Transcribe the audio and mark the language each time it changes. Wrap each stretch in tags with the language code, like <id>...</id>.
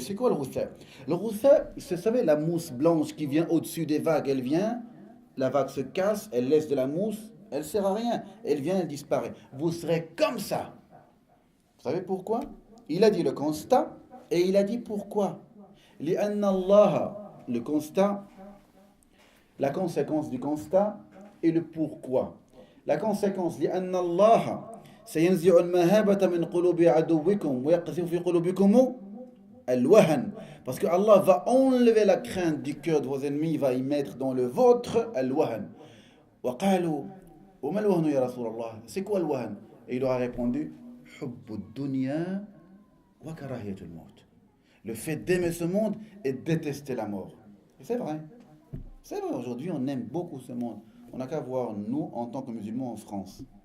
<fr>C'est quoi le غثاء? Le غثاء, vous savez, la mousse blanche qui vient au-dessus des vagues, elle vient, la vague se casse, elle laisse de la mousse, elle sert à rien, elle vient, elle disparaît. Vous serez comme ça. Vous savez pourquoi? Il a dit le constat et il a dit pourquoi.</fr> <ar>لأن الله,</ar> <fr>le constat, la conséquence du constat et le pourquoi. La conséquence,</fr> <ar>لأن الله سينزع المهابة من قلوب عدوكم ويقذف في قلوبكم الوهن.</ar> <fr>Parce que Allah va enlever la crainte du cœur de vos ennemis, il va y mettre dans le vôtre الوهن.</fr> <ar>وقالوا وما الوهن يا رسول الله?</ar> <fr>C'est quoi le wahn? Et il leur a répondu</fr> <ar>حب الدنيا وكراهية الموت.</ar> <fr>Le fait d'aimer ce monde et détester la mort. Et c'est vrai. C'est vrai, aujourd'hui on aime beaucoup ce monde. On n'a qu'à voir, nous, en tant que musulmans en France.</fr>